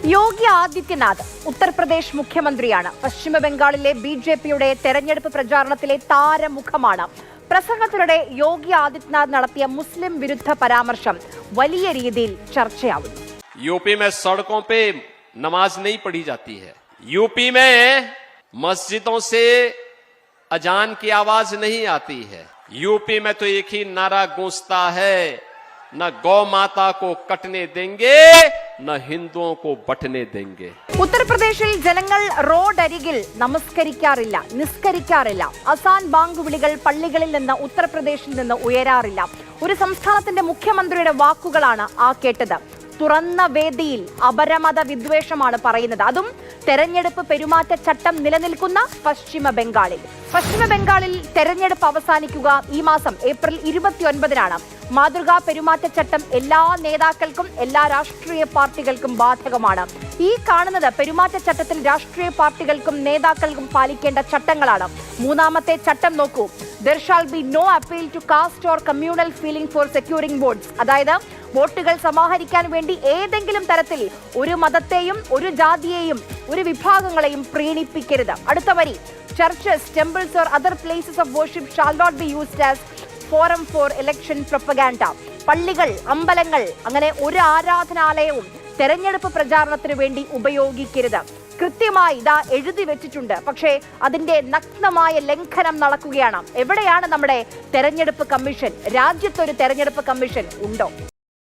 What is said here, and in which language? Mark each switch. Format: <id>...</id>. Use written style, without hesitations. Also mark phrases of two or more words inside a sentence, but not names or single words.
<ml>യോഗി ആദിത്യനാഥ് ഉത്തർപ്രദേശ് മുഖ്യമന്ത്രിയാണ്. പശ്ചിമ ബംഗാളിലെ ബിജെപിയുടെ തെരഞ്ഞെടുപ്പ് പ്രചാരണത്തിലെ താരമുഖമാണ്. പ്രസംഗത്തിനിടെ യോഗി ആദിത്യനാഥ് നടത്തിയ മുസ്ലിം വിരുദ്ധ പരാമർശം വലിയ രീതിയിൽ ചർച്ചയാവുന്നു.</ml> <hi>यूपी में सड़कों पे नमाज नहीं पढ़ी जाती है. यूपी में मस्जिदों से अजान की आवाज नहीं आती है. यूपी में तो एक ही नारा गूंजता है, न गौ माता को कटने देंगे, न हिंदुओं को बटने देंगे.</hi> <ml>ഉത്തർപ്രദേശിൽ ജനങ്ങൾ റോഡരികിൽ നമസ്കരിക്കാറില്ല, നിസ്കരിക്കാറില്ല. അസാൻ ബാങ്ക് വിളികൾ പള്ളികളിൽ നിന്ന് ഉത്തർപ്രദേശിൽ നിന്ന് ഉയരാറില്ല. ഒരു സംസ്ഥാനത്തിന്റെ മുഖ്യമന്ത്രിയുടെ വാക്കുകളാണ് ആ കേട്ടത്. തുറന്ന വേദിയിൽ അപരമത വിദ്വേഷമാണ് പറയുന്നത്. അതും തെരഞ്ഞെടുപ്പ് പെരുമാറ്റച്ചട്ടം നിലനിൽക്കുന്ന പശ്ചിമ ബംഗാളിൽ. പശ്ചിമ ബംഗാളിൽ തെരഞ്ഞെടുപ്പ് അവസാനിക്കുക ഈ മാസം ഏപ്രിൽ 29-നാണ്. മാതൃകാ പെരുമാറ്റച്ചട്ടം എല്ലാ നേതാക്കൾക്കും എല്ലാ രാഷ്ട്രീയ പാർട്ടികൾക്കും ബാധകമാണ്. ഈ കാണുന്നത് പെരുമാറ്റച്ചട്ടത്തിൽ രാഷ്ട്രീയ പാർട്ടികൾക്കും നേതാക്കൾക്കും പാലിക്കേണ്ട ചട്ടങ്ങളാണ്. മൂന്നാമത്തെ ചട്ടം നോക്കൂ.</ml> <en>There shall be no appeal to caste or communal feeling for securing votes.</en> <ml>അതായത് വോട്ടുകൾ സമാഹരിക്കാൻ വേണ്ടി ഏതെങ്കിലും തരത്തിൽ ഒരു മതത്തെയും ഒരു ജാതിയെയും ഒരു വിഭാഗങ്ങളെയും പ്രീണിപ്പിക്കരുത്. അടുത്ത വരി,</ml> <en>churches, temples or other places of worship shall not be used as forum for election propaganda.</en> <ml>പള്ളികൾ, അമ്പലങ്ങൾ, അങ്ങനെ ഒരു ആരാധനാലയവും തെരഞ്ഞെടുപ്പ് പ്രചാരണത്തിന് വേണ്ടി ഉപയോഗിക്കരുത്. കൃത്യമായി ഇതാ എഴുതി വെച്ചിട്ടുണ്ട്. പക്ഷേ അതിന്റെ നഗ്നമായ ലംഘനം നടക്കുകയാണ്. എവിടെയാണ് നമ്മുടെ തെരഞ്ഞെടുപ്പ് കമ്മീഷൻ? രാജ്യത്തൊരു തെരഞ്ഞെടുപ്പ് കമ്മീഷൻ ഉണ്ടോ?</ml>